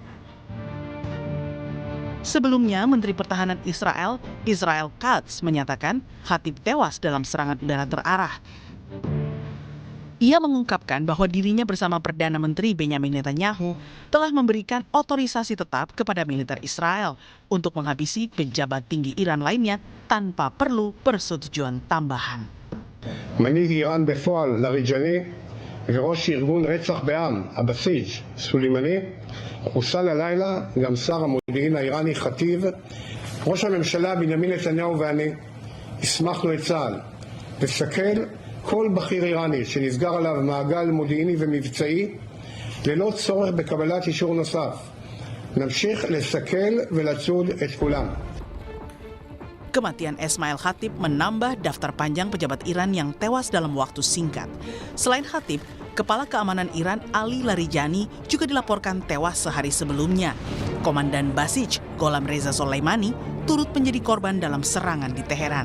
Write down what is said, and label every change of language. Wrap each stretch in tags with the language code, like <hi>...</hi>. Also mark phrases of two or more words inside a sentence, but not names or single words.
<id>Sebelumnya, Menteri Pertahanan Israel Katz menyatakan Khatib tewas dalam serangan udara terarah. Ia mengungkapkan bahwa dirinya bersama Perdana Menteri Benjamin Netanyahu telah memberikan otorisasi tetap kepada militer Israel untuk menghabisi pejabat tinggi Iran lainnya tanpa perlu persetujuan tambahan.</id> <he>מנהיג איראן בפועל לאריג'אני וראש ארגון רצח בעם, הבסיג' סולימני, חוסל הלילה גם שר המודיעין האיראני חטיב. ראש הממשלה בנימין נתניהו ואני הסמכנו את צה"ל לסכל כל בכיר איראני שנסגר עליו מעגל מודיעיני ומבצעי ללא צורך בקבלת אישור נוסף. נמשיך לסכל ולצוד את כולם.</he> <id>Kematian Ismail Khatib menambah daftar panjang pejabat Iran yang tewas dalam waktu singkat. Selain Khatib, Kepala Keamanan Iran Ali Larijani juga dilaporkan tewas sehari sebelumnya. Komandan Basij Gholam Reza Soleimani turut menjadi korban dalam serangan di Teheran.</id>